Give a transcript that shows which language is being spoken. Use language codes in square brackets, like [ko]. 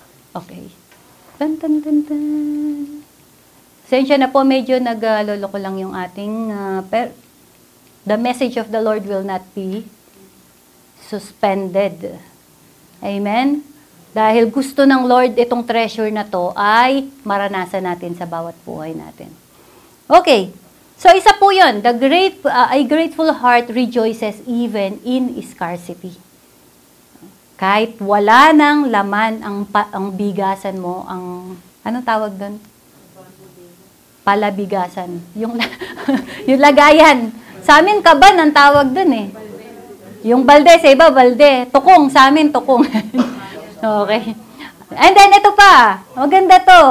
[en] Okay. Tan, tan, tan, tan. [tl] Sensya na po, medyo nagloloko lang yung ating, [en] the message of the Lord will not be suspended. Amen? [tl] Dahil gusto ng Lord itong treasure na to ay maranasan natin sa bawat buhay natin. Okay. So, isa po yun. [en] A grateful heart rejoices even in scarcity. [tl] Kahit wala nang laman ang bigasan mo, anong tawag doon? Palabigasan. Yung lagayan. Sa amin, kaban ang tawag doon eh. Yung balde, sa iba, balde. Tukong, sa amin, tukong. Okay. And then, ito pa. Maganda to.